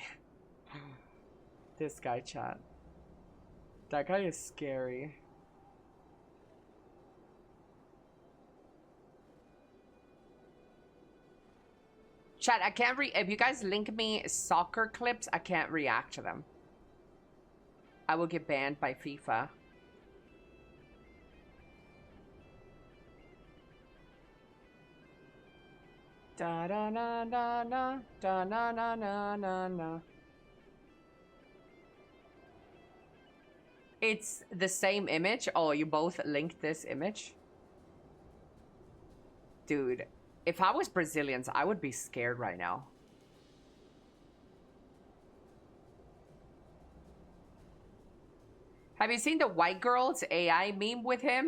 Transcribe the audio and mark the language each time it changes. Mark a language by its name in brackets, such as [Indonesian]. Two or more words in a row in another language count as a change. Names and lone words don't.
[English] This guy, chat. That guy is scary. Chat, I can't if you guys link me soccer clips, I can't react to them. I will get banned by FIFA. Da da na na na da na na na na na. It's the same image. Oh, you both linked this image? Dude, if I was Brazilians, I would be scared right now. Have you seen the white girl's AI meme with him?